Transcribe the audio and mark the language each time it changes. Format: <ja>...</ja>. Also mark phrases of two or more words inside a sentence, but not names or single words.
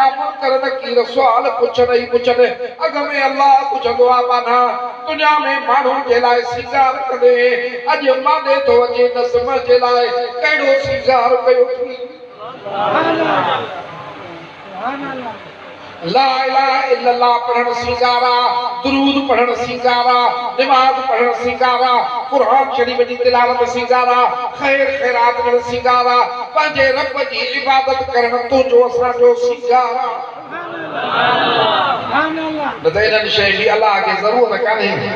<sd>मुनकर नकीर सुवाल पुछनि ई पुछनि अॻ में अल्लाह पुछंदो आहे माना दुनिया में माण्हुनि जे लाइ सिंगार कंदे अॼु माने थो अचे नस्म जे लाइ कहिड़ो सिंगार कयो</sd> <ar>لا إله إلا الله</ar> <sd>पढ़न सिंगारा, दुरूद पढ़न सिंगारा, नमाज पढ़न सिंगारा, कुरान शरीफ जी तिलावत सिंगारा, खैर खैरात करण सिंगारा, पंहिंजे रब जी इबादत करण तुंहिंजो असांजो सिंगारा। न त इन्हनि शइ जी अलाह खे ज़रूरत कान्हे।</sd>